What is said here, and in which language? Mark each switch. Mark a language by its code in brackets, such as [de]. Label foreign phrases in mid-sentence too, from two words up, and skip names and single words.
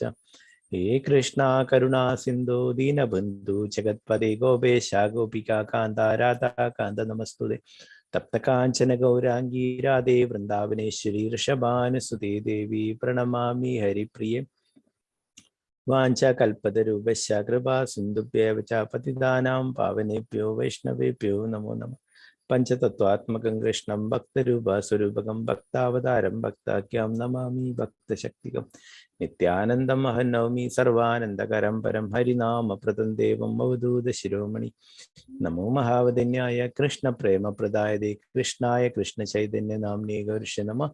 [sa] ഹേ കൃഷ്ണ കരുണാ സിന്ധു ദീനബന്ധു ജഗത്പദേ ഗോപേശ ഗോപികാ കാന്ത രാധാകാന്ത നമസ്തുതേ. തപ്തകാഞ്ചന ഗൗരാംഗീ രാധേ വൃന്ദാവനേശ്വരി ഋഷഭാനുസുതേ ദേവി പ്രണമാമി ഹരിപ്രിയേ. വാഞ്ചാകൽപതരൂപശ്ച കൃപാ സിന്ധുഭ്യവ ച പതിതാനാം പാവനേഭ്യോ വൈഷ്ണവേഭ്യോ നമോ നമഃ. പഞ്ചതത്വാത്മകം കൃഷ്ണം ഭക്തരൂപസ്വരൂപകം ഭക്താവതാരം ഭക്താഖ്യം നമാമി ഭക്തശക്തികം. നിത്യാനന്ദം അഹം നൗമി സർവാനന്ദകരം പരം ഹരിനാമപ്രദം ദേവം അവധൂത ശിരോമണി. നമോ മഹാവദന്യായ കൃഷ്ണപ്രേമപ്രദായതേ കൃഷ്ണായ കൃഷ്ണചൈതന്യ നാമ്നേ ഗൗർഷ നമഃ.